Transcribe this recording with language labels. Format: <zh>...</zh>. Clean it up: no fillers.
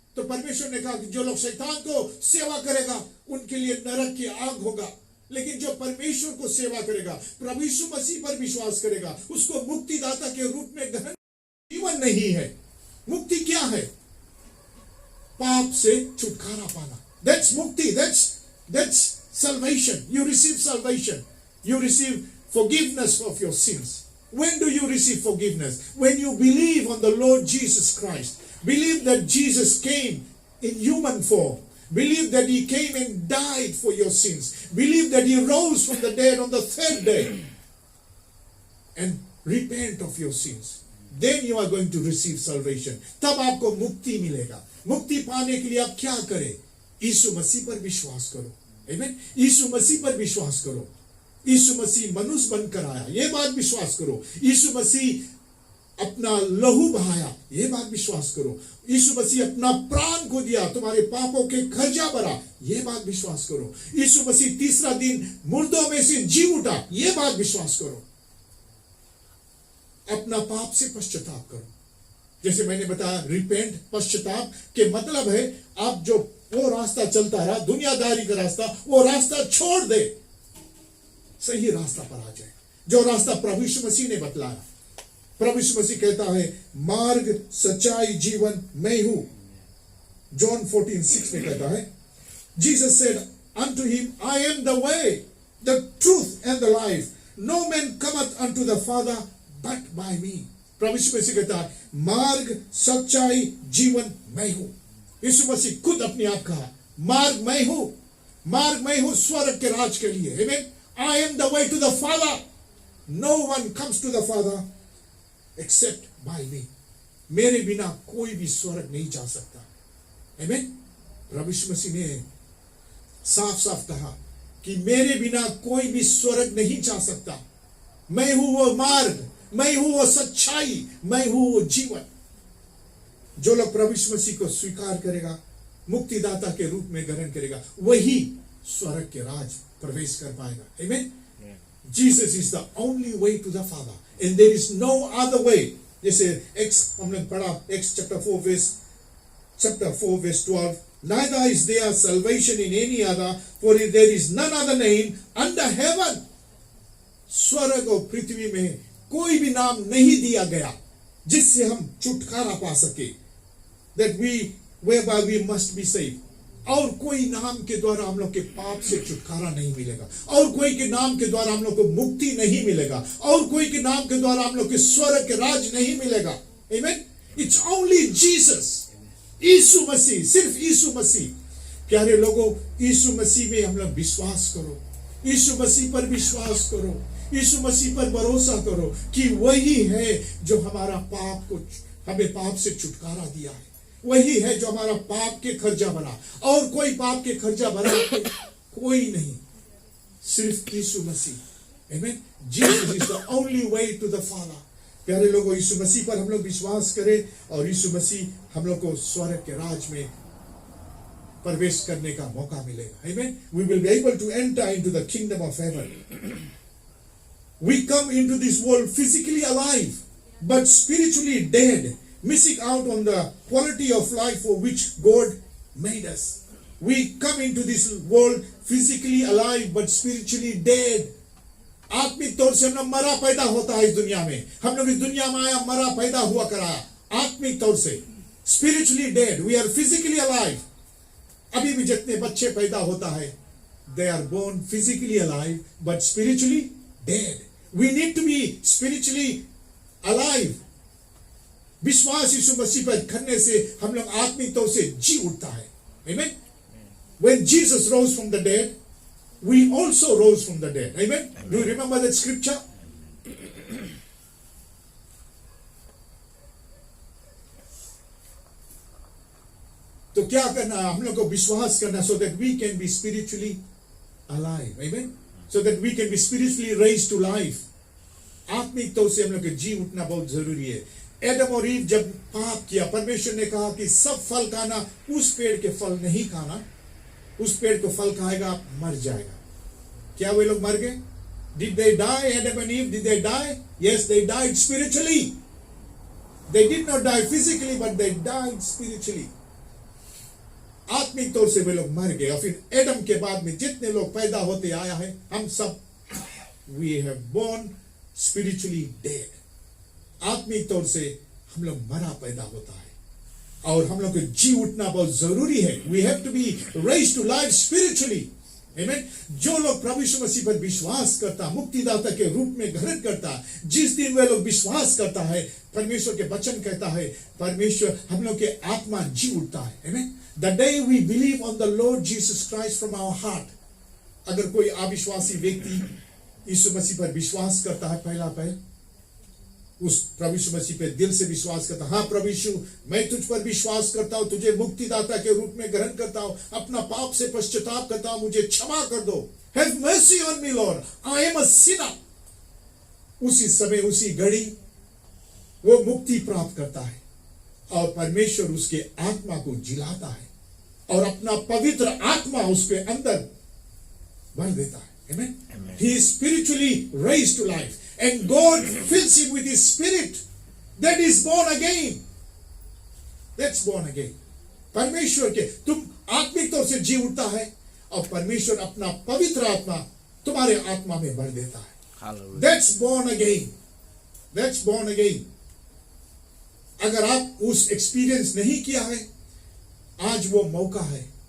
<hi>तो परमेश्वर ने कहा कि जो लोग शैतान को सेवा करेगा उनके लिए नरक की आग होगा, लेकिन जो परमेश्वर को सेवा करेगा, प्रभु यीशु मसीह पर विश्वास करेगा, उसको मुक्तिदाता के रूप में ग्रहण। जीवन नहीं है, मुक्ति क्या है? पाप से छुटकारा पाना।</hi> <en>That's mukti, that's salvation. You receive salvation. You receive forgiveness of your sins. When do you receive forgiveness? When you believe on the Lord Jesus Christ. Believe that Jesus came in human form. Believe that he came and died for your sins. Believe that he rose from the dead on the 3rd day. And repent of your sins. Then you are going to receive salvation.</en> <hi>तब आपको मुक्ति मिलेगा। मुक्ति पाने के लिए आप क्या करें? यीशु मसीह पर विश्वास करो। आमीन। यीशु मसीह पर विश्वास करो। यीशु मसीह मनुष्य बनकर आया, ये बात विश्वास करो। यीशु मसीह अपना लहू बहाया, ये बात विश्वास करो। यीशु मसीह अपना प्राण को दिया, तुम्हारे पापों के खर्चा भरा, ये बात विश्वास करो। यीशु मसीह तीसरा दिन मुर्दों में से जी उठा, ये बात विश्वास करो। अपना पाप से पश्चाताप करो। जैसे मैंने बताया, रिपेंट, पश्चाताप के मतलब है आप जो वो रास्ता चलता रहा, दुनियादारी का रास्ता, वो रास्ता छोड़ दे, सही रास्ता पर आ जाए, जो रास्ता प्रभु यीशु मसीह ने बतलाया। प्रभु यीशु मसीह कहता है, मार्ग, सच्चाई, जीवन मैं हूं। जॉन 14:6 में कहता है,</hi> <en>Jesus said unto him, I am the way, the truth and the life. No man cometh unto the Father but by me.</en> <hi>प्रभु यीशु मसीह कहता है, मार्ग, सच्चाई, जीवन मैं हूं। यीशु मसीह खुद अपने आप कहा, मार्ग मैं हूं, मार्ग मैं हूं स्वर्ग के राज के लिए।</hi> <en>Amen. I am the way to the Father. No one comes to the Father except by me.</en> <hi>मेरे बिना कोई भी स्वर्ग नहीं जा सकता।</hi> <en>Amen.</en> <hi>प्रभु यीशु मसीह ने साफ साफ कहा कि मेरे बिना कोई भी स्वर्ग नहीं जा सकता। मैं हूं वो मार्ग, मैं हूं वो सच्चाई, मैं हूं वो जीवन। जो लोग प्रभु यीशु मसीह को स्वीकार करेगा, मुक्तिदाता के रूप में ग्रहण करेगा, वही स्वर्ग के राज प्रवेश कर पाएगा।</hi> <en>Amen. Jesus is the only way to the Father and there is no other way.</en> <hi>जैसे हमने पढ़ा</hi> <en>Acts chapter 4 verse 12, neither is there salvation in any other, for there is none other name under heaven.</en> <hi>स्वर्ग और पृथ्वी में कोई भी नाम नहीं दिया गया जिससे हम छुटकारा पा सके,</hi> <en>that whereby we must be saved.</en> <hi>और कोई नाम के द्वारा हम लोग के पाप से छुटकारा नहीं मिलेगा, और कोई के नाम के द्वारा हम लोग को मुक्ति नहीं मिलेगा, और कोई के नाम के द्वारा हम लोग के स्वर्ग के राज नहीं मिलेगा।</hi> <en>Amen. It's only Jesus.</en> <hi>यीशु मसीह, सिर्फ यीशु मसीह। प्यारे लोगों, यीशु मसीह में हम लोग विश्वास करो, यीशु मसीह पर विश्वास करो, यीशु मसीह पर भरोसा करो कि वही है जो हमारा पाप को, हमें पाप से छुटकारा दिया है, वही है जो हमारा पाप के खर्चा भरा। और कोई पाप के खर्चा भरा कोई नहीं, सिर्फ यीशु मसीह।</hi> <en>Amen. Jesus is the only way to the Father.</en> <hi>प्यारे लोगों, यीशु मसीह पर हम लोग विश्वास करें और यीशु मसीह हम लोग को स्वर्ग के राज में प्रवेश करने का मौका मिलेगा।</hi> <en>Amen. We will be able to enter into the kingdom of heaven. We come into this world physically alive, but spiritually dead, missing out on the quality of life for which God made us. We come into this world physically alive, but spiritually dead.</en> <hi>आत्मिक तौर से हम लोग मरा पैदा होता है इस दुनिया में, हम लोग इस दुनिया में आया मरा पैदा हुआ कराया आत्मिक तौर से।</hi> <en>Spiritually dead, we are physically alive.</en> <hi>अभी भी जितने बच्चे पैदा होता है,</hi> <en>they are born physically alive but spiritually dead. We need to be spiritually alive.</en> <hi>विश्वास यीशु मसीह पर करने से हम लोग आत्मिक तौर से जी उठता है।</hi> <en>Amen. When Jesus rose from the dead, we also rose from the dead. Amen. Do you remember that scripture?</en> <hi>तो क्या करना है, हम लोग को विश्वास करना,</hi> <en>so that we can be spiritually alive. Amen. So that we can be spiritually raised to life.</en> <hi>आत्मिक तौर से हम लोग को जी उठना बहुत जरूरी है। एडम और ईव जब पाप किया, परमेश्वर ने कहा कि सब फल खाना, उस पेड़ के फल नहीं खाना, उस पेड़ को फल खाएगा आप मर जाएगा। क्या वे लोग मर गए?</hi> <en>Did they die? Adam and Eve, did they die? Yes, they died spiritually. They did not die physically, but they died spiritually.</en> <hi>आत्मिक तौर से वे लोग मर गए। और फिर एडम के बाद में जितने लोग पैदा होते आया है, हम सब</hi> <en>we have born spiritually dead.</en> <hi>आत्मिक तौर से हम लोग मरा पैदा होता है और हम लोग को जी उठना बहुत जरूरी है।</hi> <en>We have to be raised to life spiritually. Amen.</en> <hi>जो लोग प्रभु यीशु मसीह पर विश्वास करता, मुक्तिदाता के रूप में ग्रहण करता, जिस दिन वे लोग विश्वास करता है, परमेश्वर के वचन कहता है, परमेश्वर हम लोग के आत्मा जी उठता है।</hi> <en>Amen. The day we believe on the Lord Jesus Christ from our heart,</en> <hi>अगर कोई अविश्वासी व्यक्ति यीशु मसीह पर विश्वास करता है, पहला पहल उस प्रभु यीशु मसीह पे दिल से विश्वास करता, हाँ प्रभु यीशु मैं तुझ पर विश्वास करता हूं, तुझे मुक्तिदाता के रूप में ग्रहण करता हूं, अपना पाप से पश्चाताप करता हूं, मुझे क्षमा कर दो,</hi> <en>Have mercy on me lord, I am a sinner.</en> <hi>उसी समय उसी घड़ी वो मुक्ति प्राप्त करता है और परमेश्वर उसके आत्मा को जिलाता है और अपना पवित्र आत्मा उसके अंदर भर देता है।</hi> <en>Amen? He is spiritually raised to life and God fills him with his spirit. That is born again. That's born again.</en> <hi>परमेश्वर के तुम आत्मिक तौर से जी उठता है और परमेश्वर अपना पवित्र आत्मा तुम्हारे आत्मा में भर देता है।</hi> <en>Hallelujah. That's born again. That's born again.</en> <hi>अगर आप उस एक्सपीरियंस नहीं किया है, आज वो मौका है।</hi>